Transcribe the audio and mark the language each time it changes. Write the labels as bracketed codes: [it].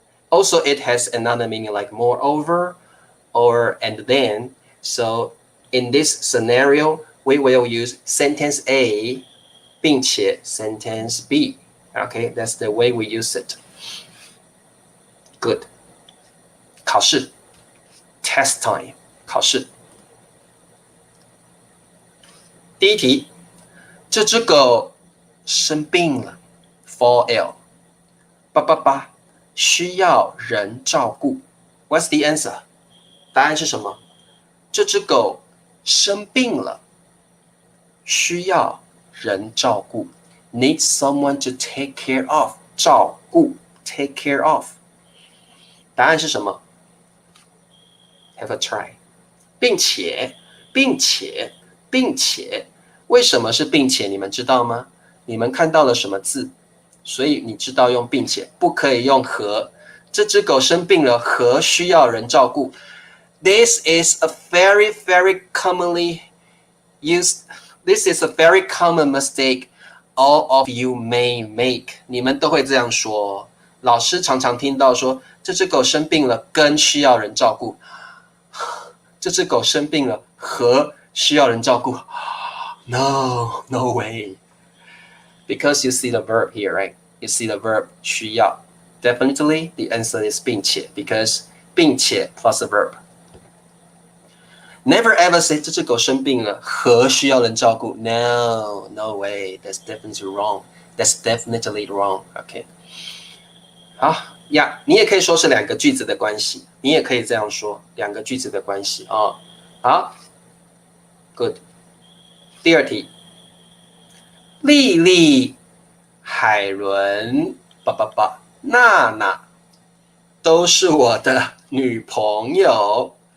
[en] Also, it has another meaning like moreover or and then. So in this scenario, we will use sentence A 并且 sentence B. Okay, that's the way we use it. Good. [zh] 考试 [en] test time [zh] 考试。第一题这只狗生病了 ， [en] fall ill。 [zh] 888需要人照顾。 [en] What's the answer？ [zh] 答案是什么？这只狗生病了，需要人照顾。 [en] Need someone to take care of， 照顾 take care of。 [zh] 答案是什么 ？ [en] Have a try。 [zh] 并且，为什么是并且？你们知道吗？你们看到了什么字？所以你知道用并且，不可以用和。这只狗生病了，和需要人照顾。 [en] This is a very, very commonly used. This is a very common mistake all of you may make. [zh] 你们都会这样说。老师常常听到说，这只狗生病了，跟需要人照顾。这只狗生病了，和需要人照顾。 [en] No, no way. Because you see the verb here, right? You see the verb 需要。 Definitely, the answer is 并且 because 并且 plus a verb. Never ever say [zh] 这只狗生病了和需要人照顾。 [en] No, no way. That's definitely wrong. That's definitely wrong. Okay. [zh] 好呀，你也可以说是两个句子的关系，你也可以这样说，两个句子的关系啊。好 ，Good。第二题，丽丽、海伦、娜娜都是我的女朋友。